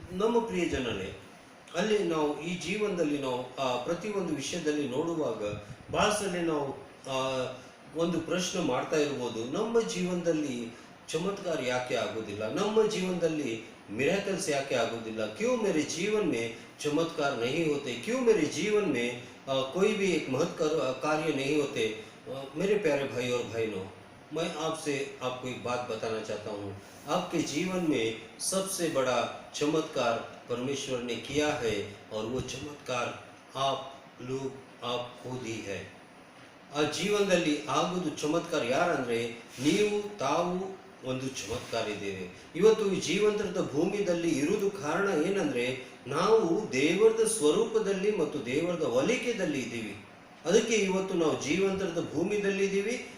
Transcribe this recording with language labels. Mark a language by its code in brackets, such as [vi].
[kn] ನಮ್ಮ ಪ್ರಿಯ ಜನರೇ, ಅಲ್ಲಿ ನಾವು ಈ ಜೀವನದಲ್ಲಿ ನಾವು ಪ್ರತಿಯೊಂದು ವಿಷಯದಲ್ಲಿ ನೋಡುವಾಗ ಭಾಳ ಸಲ ನಾವು ಒಂದು ಪ್ರಶ್ನೆ ಮಾಡ್ತಾ ಇರ್ಬೋದು, ನಮ್ಮ ಜೀವನದಲ್ಲಿ ಚಮತ್ಕಾರ ಯಾಕೆ ಆಗೋದಿಲ್ಲ, ನಮ್ಮ ಜೀವನದಲ್ಲಿ मिरेकल्स ಯಾಕೆ ಆಗೋದಿಲ್ಲ, [hi] क्यों मेरे जीवन में चमत्कार नहीं होते, [kn] क्यों मेरे जीवन में कोई भी एक महत् कार्य नहीं होते. [hi] मेरे प्यारे भाई और बहनों, मैं आपसे आपको एक बात बताना चाहता हूँ. आपके जीवन में सबसे बड़ा चमत्कार परमेश्वर ने किया है और वो चमत्कार आप खुद ही है. [kn] ಆ ಜೀವನದಲ್ಲಿ ಆಗೋದು ಚಮತ್ಕಾರ ಯಾರಂದರೆ ನೀವು ತಾವು ಒಂದು ಚಮತ್ಕಾರ ಇದ್ದೇವೆ. ಇವತ್ತು ಈ ಜೀವಂತದ ಭೂಮಿಯಲ್ಲಿ ಇರುವುದು ಕಾರಣ ಏನಂದರೆ, ನಾವು ದೇವರದ ಸ್ವರೂಪದಲ್ಲಿ ಮತ್ತು ದೇವರದ ಹೊಲಿಕೆಯಲ್ಲಿ ಇದ್ದೀವಿ. ಅದಕ್ಕೆ ಇವತ್ತು ನಾವು ಜೀವಂತದ ಭೂಮಿಯಲ್ಲಿ ಇದ್ದೀವಿ.